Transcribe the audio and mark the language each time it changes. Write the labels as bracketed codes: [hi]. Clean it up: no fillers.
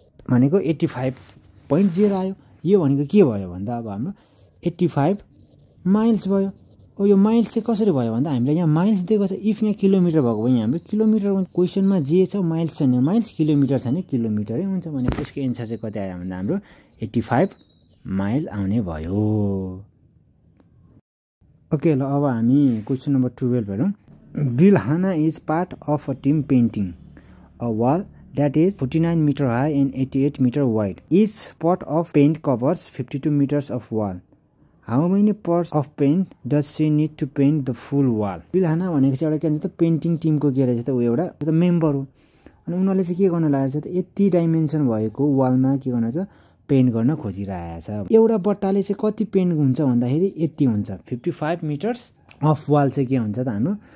[ne] भनेको 85.0 आयो यो भनेको के भयो भन्दा अब हाम्रो 85 माइल्स भयो अब यो माइल्स चाहिँ कसरी भयो भन्दा हामीले यहाँ माइल्स दिएको छ इफ यहाँ किलोमिटर भएको भए यहाँ हाम्रो किलोमिटर क्वेसनमा जे छ माइल्स छ नि माइल्स किलोमिटर छ नि किलोमिटरै हुन्छ भने त्यसको एन्सर चाहिँ कति आयो भन्दा हाम्रो 85 माइल आउने भयो ओके ल अब हामी क्वेसन नम्बर 12 हेरौँ [en] Bilhana is part of a team painting a wall that is 49 meter high and 88 meter wide. Each pot of paint covers 52 meters of wall. How many pots of paint does she need to paint the full wall? [ne] बिलहाना भनेको चाहिँ एउटा के भन्छ त painting टिमको के रहेछ त उ एउटा मेम्बर हो अनि उनीहरूले चाहिँ के गर्न लागेको छ त यति डाइमेन्सन भएको वालमा के गर्नु छ पेन्ट गर्न खोजिरहेछ एउटा बट्टाले चाहिँ कति पेन्ट हुन्छ भन्दाखेरि यति हुन्छ 55 मिटर्स अफ वाल चाहिँ के हुन्छ त हाम्रो